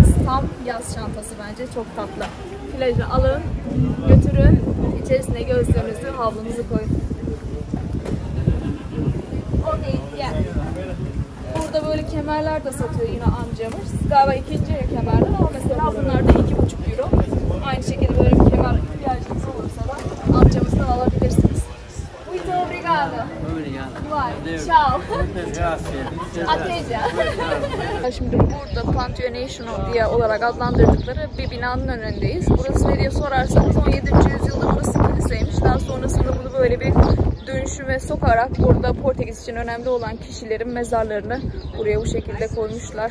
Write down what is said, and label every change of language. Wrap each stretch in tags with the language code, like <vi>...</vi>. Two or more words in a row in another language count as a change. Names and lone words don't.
<tr>Tam yaz çantası bence, çok tatlı. Plaja alın, götürün, içerisine gözlüğünüzü, havlunuzu koyun. Burada böyle kemerler de satıyor yine amcamız. Galiba ikinci el kemerler ama mesela bunlar da 2,5 euro. Aynı şekilde böyle bir kemer ihtiyacınız olursa da amcamızdan alabilirsiniz.</tr> <pt>Muito obrigado. Vai.</pt> <it>Ciao. Ateca.</it> <tr>Şimdi burada Pantheon diye olarak adlandırdıkları bir binanın önündeyiz. Burası ne diye sorarsanız 17. yüzyılda burası kiliseymiş. Daha sonrasında bunu böyle bir dönüşüme sokarak burada Portekiz için önemli olan kişilerin mezarlarını buraya bu şekilde koymuşlar.</tr>